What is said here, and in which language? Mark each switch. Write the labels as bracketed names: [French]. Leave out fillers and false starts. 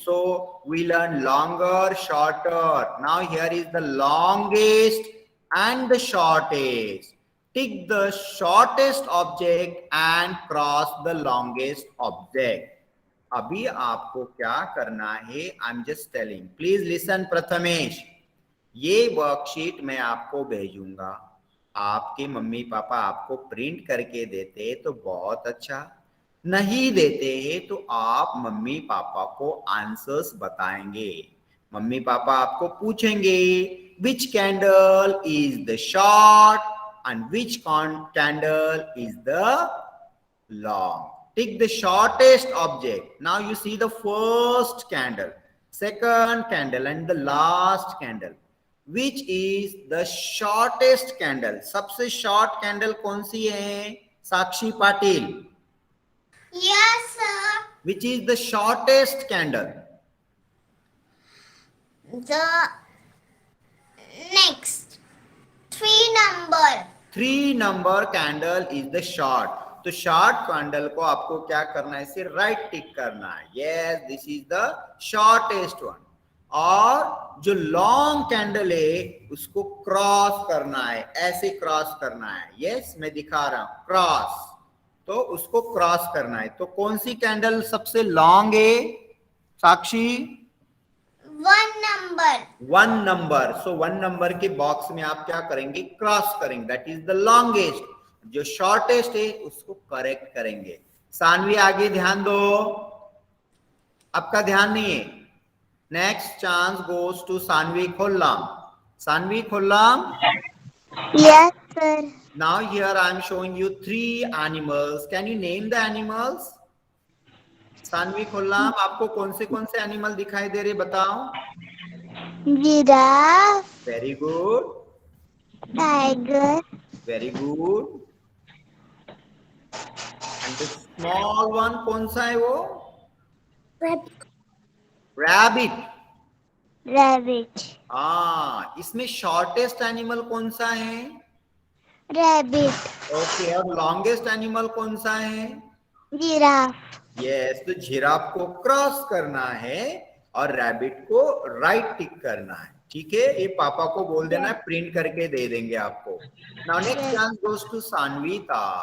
[English] So we learn longer, shorter. Now here is the longest and the shortest. Tick the shortest object and cross the longest object. [Hindi] अभी आपको क्या करना है? [English] I'm just telling. Please listen, Prathamesh. [Hindi] ये worksheet मैं आपको भेजूंगा. आपके मम्मी पापा आपको प्रिंट करके देते तो बहुत अच्छा. नहीं देते हैं तो आप मम्मी पापा को आंसर्स बताएंगे. मम्मी पापा आपको पूछेंगे [English] which candle is the short and which candle is the long. Take the shortest object. Now you see the first candle, second candle and the last candle. Which is the shortest candle? [Hindi] सबसे short candle कौन सी है? साक्षी Patil. [English] Yes, sir. Which is the shortest candle? The next 3 number. 3 number candle is the short. [Hindi] तो short candle को आपको क्या करना है? इसे right tick करना है. [English] Yes, this is the shortest one. [Hindi] और जो लॉन्ग कैंडल है उसको क्रॉस करना है. ऐसे क्रॉस करना है. यस, मैं दिखा रहा हूं. क्रॉस. तो उसको क्रॉस करना है. तो कौन सी कैंडल सबसे लॉन्ग है? साक्षी. [English] 1 number. [Hindi] 1 नंबर. सो 1 नंबर के बॉक्स में आप क्या करेंगे? क्रॉस करेंगे. [English] That is the longest. [Hindi] जो शॉर्टेस्ट है उसको करेक्ट करेंगे. सानवी आगे ध्यान दो. आपका ध्यान नहीं है. [English] Next chance goes to Sanvi Khollam. Sanvi Khollam. Yes, sir. Now here I am showing you 3 animals. Can you name the animals? [Hindi] Sanvi Khollam, आपको कौन से एनिमल दिखाई दे रहे बताओ. [English] Giraffe. Very good. Tiger. Very good. And the small one [Hindi] कौन सा है वो? [English] Rabbit. Rabbit. [Hindi] हाँ, इसमें शॉर्टेस्ट एनिमल कौन सा है? [English] Rabbit. Okay. [Hindi] और लॉन्गेस्ट एनिमल कौन सा है? [English] Giraffe. Yes. [Hindi] तो जिराफ को क्रॉस करना है और रैबिट को राइट टिक करना है. ठीक है. ये पापा को बोल देना है, प्रिंट करके दे देंगे आपको. [English] Now next chance goes to Sanvita.